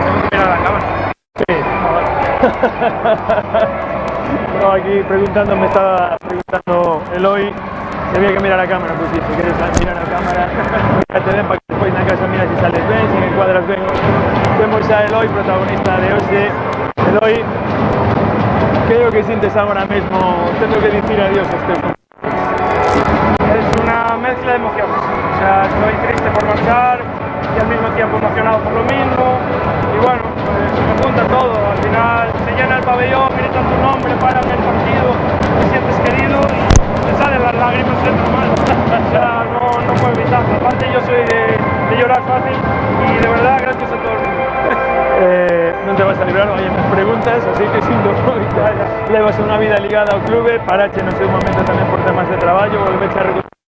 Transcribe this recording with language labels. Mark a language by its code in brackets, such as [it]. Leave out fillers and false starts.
[es] Mira la cámara. Sí. No, aquí preguntando, me estaba preguntando Eloy si había que mirar a la cámara, pues sí, si quieres mirar a la cámara, que te den para que [gl] despois na casa mira si sales ben, si encuadras ben. Vemos a Eloy, protagonista de hoxe. Eloy, que é o que sintes agora mesmo tendo que dicir adiós a este compañero? [es] Es una mezcla de emociones, o sea, estoy triste por marchar y al mismo tiempo emocionado por lo mismo, y bueno, pues se me junta todo, al final se llena el pabellón, gritan tu nombre, paran el partido, te sientes querido y te salen las lágrimas, es normal, o sea, no puedo evitarlo, aparte yo soy de llorar fácil y de verdad gracias a todo el mundo. [gl] Non te vas a librar, [es] oye, me preguntas, así que [gl] sin dúbida levas unha vida ligada ao clube, parache no seu momento tamén por temas de traballo, volveche a recuperar.